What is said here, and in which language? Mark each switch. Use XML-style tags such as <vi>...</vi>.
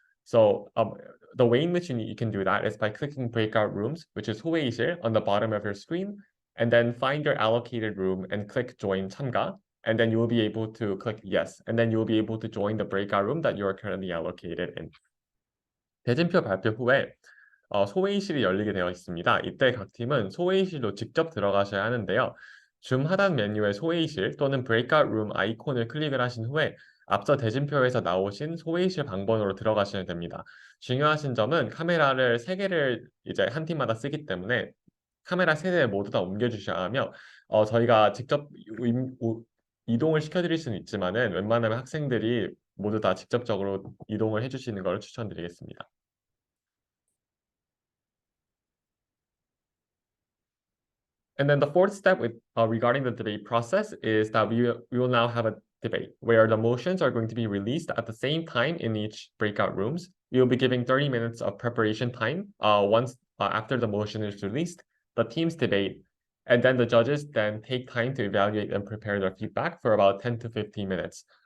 <en>So the way in which you can do that is by clicking breakout rooms, which is 소회의실 on the bottom of your screen, and then find your allocated room and click join 참가. and then you will be able to click yes, and then you will be able to join the breakout room that you are currently allocated in.</en> <ko>대진표 발표 후에 소회의실이 열리게 되어 있습니다. 이때 각 팀은 소회의실로 직접 들어가셔야 하는데요. 줌 하단 메뉴의 소회의실 또는 breakout room 아이콘을 클릭을 하신 후에 앞서 대진표에서 나오신 소회의실 방번호로 들어가시면 됩니다. 중요하신 점은 카메라를 3개를 이제 한 팀마다 쓰기 때문에 카메라 3대 모두 다 옮겨주셔야 하며 저희가 직접 이동을 시켜드릴 수는 있지만은 웬만하면 학생들이 모두 다 직접적으로 이동을 해주시는 걸 추천드리겠습니다.</ko> <en>And then the fourth step regarding the debate process is that we will now have a debate where the motions are going to be released at the same time in each breakout rooms. We will be giving 30 minutes of preparation time once after the motion is released, the teams debate, and then the judges then take time to evaluate and prepare their feedback for about 10 to 15 minutes.</en>